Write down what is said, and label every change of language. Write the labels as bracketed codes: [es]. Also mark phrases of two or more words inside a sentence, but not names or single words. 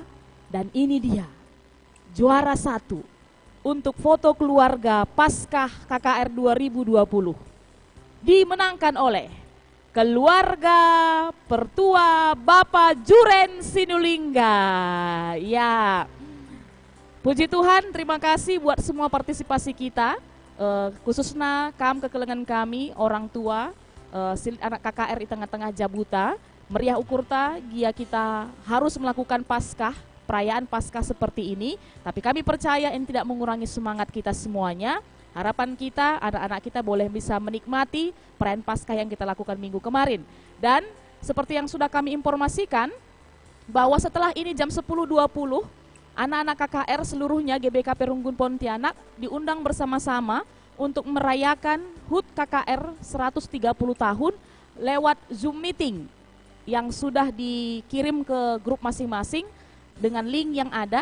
[id] Dan ini dia juara 1 untuk foto keluarga Paskah KKR 2020. Dimenangkan oleh keluarga Pertua Bapak Juren Sinulingga. Ya, puji Tuhan, terima kasih buat semua partisipasi kita, khususnya kekelengan kami, orang tua, anak KKR di tengah-tengah Jabuta, [btx] meriah ukurta, [id] gia kita harus melakukan Paskah, perayaan Paskah seperti ini, tapi kami percaya ini tidak mengurangi semangat kita semuanya. Harapan kita, anak-anak kita boleh bisa menikmati perayaan Paskah yang kita lakukan minggu kemarin. Dan seperti yang sudah kami informasikan, bahwa setelah ini jam 10.20, anak-anak KKR seluruhnya GBKP Runggun Pontianak diundang bersama-sama untuk merayakan HUT KKR 130 tahun lewat Zoom meeting yang sudah dikirim ke grup masing-masing dengan link yang ada.